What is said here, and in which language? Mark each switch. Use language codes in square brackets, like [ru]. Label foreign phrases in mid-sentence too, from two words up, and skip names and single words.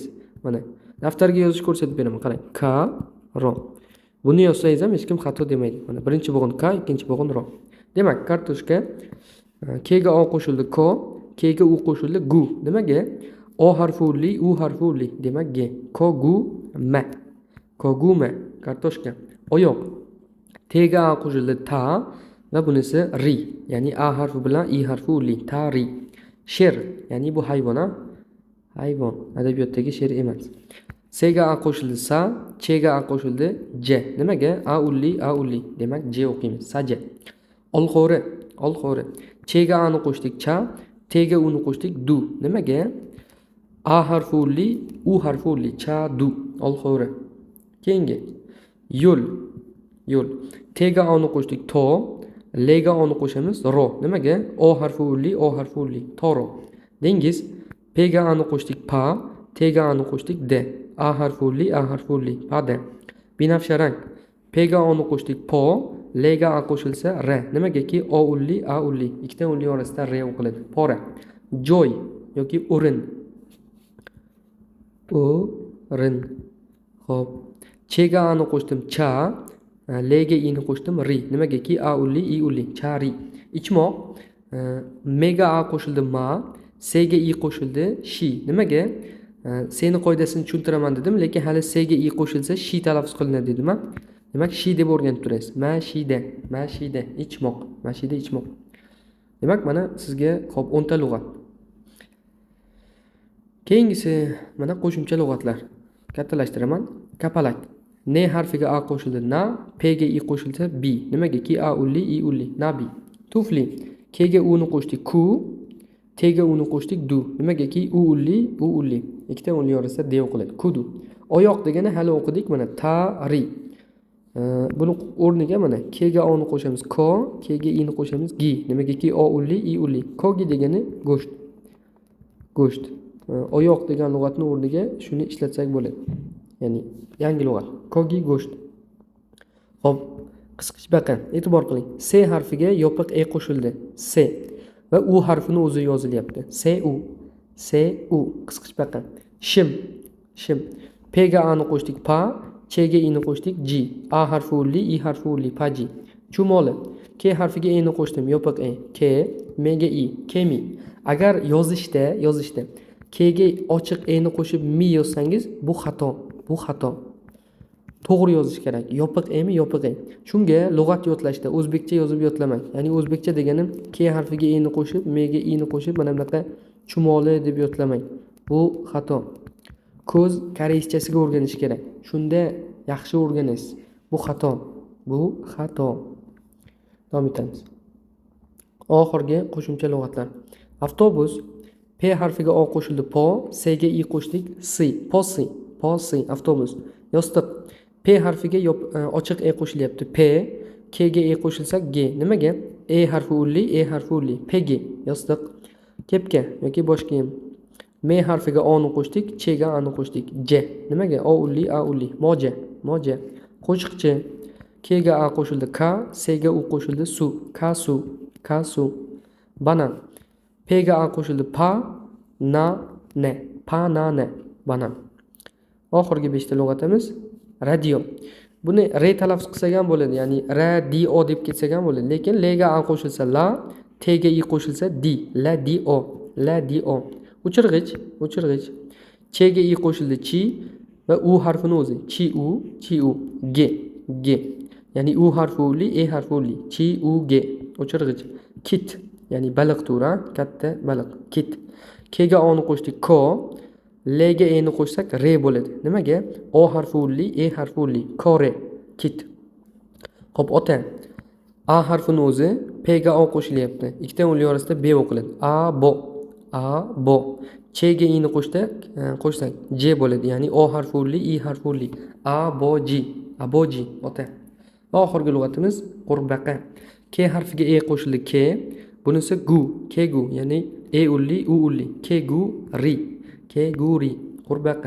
[uz] Mana daftarga yozish ko'rsatib beraman. Qarang. K, ro. Buni yozsangiz ham hech kim xato demaydi. Mana birinchi bo'g'in K, ikkinchi bo'g'in ro. Demak, kartoshka K ga o qo'shildi ko, K ga u qo'shildi gu. Nimaga? O harfi ulli, u harfi ulli. Demak, g. Ko gu ma. Ko gu ma. Kartoshka. Oyoq. T ga a qo'shildi ta va bunisi ri. Ya'ni a harfi bilan i harfi ulli. Tari. Sher. Ya'ni bu hayvon, hayvon. Adabiyotdagi sher emas. S ga a qo'shildi sa, Ch ga a qo'shildi j. Nimaga? A ulli, a ulli. Demak, j o'qiymiz. Saja. Olxo'ri, olxo'ri. Ch ga a ni qo'shdik cha, T ga u ni qo'shdik du. Nimaga? A harfi ulli, u harfi ulli. Cha, du. Olxo'ri. Keyingi yo'l, yo'l. T ga o ni qo'shdik to, L ga o ni qo'shamiz ro. Nimaga? O harfi ulli, o harfi ulli. Toro. Dengiz. P ga a ni qo'shdik pa, T ga a ni qo'shdik de. A harfi ulli, a harfi ulli. Pada. Binafsharang. P ga o ni qo'shdik po, L ga a qo'shilsa r. Nimagaki o ulli, a ulli. Ikkita ulli orasida r o'qiladi. Pora. Joy yoki o'rin. O'rin. Xo'p. Ch ga a ni qo'shdim cha, L ga i ni qo'shdim ri. Nimagaki a ulli, i ulli. Chari. Ichmoq. M ga a qo'shildi ma, S ga i qo'shildi shi. Nimaga? Seni qoidasini tushuntiraman dedim, lekin hali S ga i qo'shilsa shi talaffuz qilinadi dedim. Demak, shi deb o'rganib turasiz. Mashida, mashida, ichmoq, mashida ichmoq. Demak, mana sizga xo'p 10 ta lug'at. Keyingisi mana qo'shimcha lug'atlar. Kattalashtiraman. Kapalak. N harfiga a qo'shildi na, P ga i qo'shilsa bi. Nimagaki a ulli, i ulli. Nabi. Tufli. K ga u ni qo'shdik ku, T ga u ni qo'shdik du. Nimagaki u ulli, u ulli. Ikkita ulli orasida de o'qiladi. Kudu. Oyoq degani hali o'qidik mana. Tari. Buni o'rniga mana k ga o ni qo'shamiz ko, k ga i ni qo'shamiz gi. Nimagaki o ulli, i ulli. Kogi degani go'sht. Go'sht. Oyoq degan lug'atni o'rniga shuni ishlatsak bo'ladi. Ya'ni yangi lug'at. Kogi go'sht. Xo'p, qisqichbaqa. E'tibor qiling. S harfiga yopiq e qo'shildi. S va u harfini o'zi yozilyapti. S u qisqichbaqa. Shim. Shim. P ga a ni qo'shdik pa, ch ga i ni qo'shdik ji. A harfi ulli, i harfi ulli, paji. Chumoli. K harfiga e ni qo'shdim, yopiq e. K, m ga i, kemi. Agar yozishda k ga ochiq e ni qo'shib mi yozsangiz, bu xato. Bu xato. To'g'ri yozish kerak. Yopiq emi, yopiq e. Shunga lug'at yodlashda o'zbekcha yozib yodlamang. Ya'ni o'zbekcha deganim k harfiga e ni qo'shib, m ga i ni qo'shib mana bunaqa chumoli deb yodlamang. Bu xato. Ko'z koreyschasiga o'rganish kerak. Shunda yaxshi o'rganasiz. Bu xato. Bu xato. Davom etamiz. Oxirgi qo'shimcha lug'atlar. Avtobus. P harfiga o qo'shildi po, s ga i qo'shdik si. Posi, avtobus. Yostiq. P harfiga ochiq e qo'shilyapti. P, k ga e qo'shilsa g. Nimaga? E harfi ulli, pegi. Yostiq. Kepka yoki bosh kiyim. M harfiga o ni qo'shdik, ch ga a ni qo'shdik. J. Nimaga? O ulli, a ulli. Moja. Qo'shiqchi. K ga a qo'shildi ka, s ga u qo'shildi su. Kasu. Banan. P ga a qo'shildi pa, na, ne. Banan. Oxirgi 5 ta lug'atimiz radio. Buni re talaffuz qilsak ham bo'ladi, ya'ni radio deb ketsak ham bo'ladi, lekin l ga a qo'shilsa la, t ga i qo'shilsa di, la dio. O'chirg'ich. Ch ga i qo'shildi chi va u harfini o'zi. Chi u, g. Ya'ni u harfi ulli, e harfi ulli. Chi u g. O'chirg'ich. Kit, ya'ni baliq turi, katta baliq. Kit. K ga o ni qo'shdik ko, l ga e ni qo'shsak re bo'ladi. Nimaga? O harfi ulli, e harfi ulli. Kore. Kit. Xo'p, ota. A harfini o'zi, p ga o qo'shilyapti. Ikkita ulli orasida b o'qiladi. A bo. Ch ga i ni qo'shsak j bo'ladi. Ya'ni o harfi ulli, i harfi ulli. Aboji, ota. Va oxirgi lug'atimiz qurbaqa. K harfiga e qo'shildi k, bunisi kegu, ya'ni e ulli, u ulli. Keguri, qurbaqa.